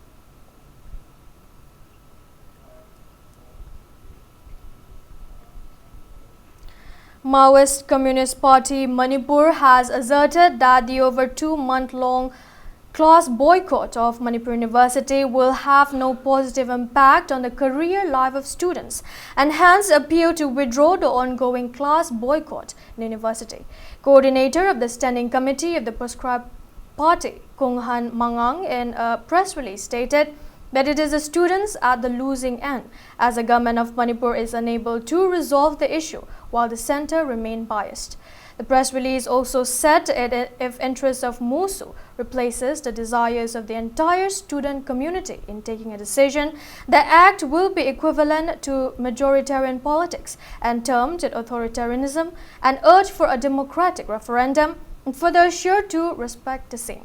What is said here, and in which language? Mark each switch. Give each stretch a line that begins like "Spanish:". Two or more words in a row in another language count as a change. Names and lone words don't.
English: Maoist Communist Party Manipur has asserted that the over 2-month-long class boycott of Manipur University will have no positive impact on the career life of students and hence appeal to withdraw the ongoing class boycott in the university. Coordinator of the Standing Committee of the proscribed party, Kunghan Mangang, in a press release stated that it is the students at the losing end as the government of Manipur is unable to resolve the issue while the centre remain biased. The press release also said if interests of Musu replaces the desires of the entire student community in taking a decision, the act will be equivalent to majoritarian politics and termed it authoritarianism and urged for a democratic referendum and further assured to respect the same.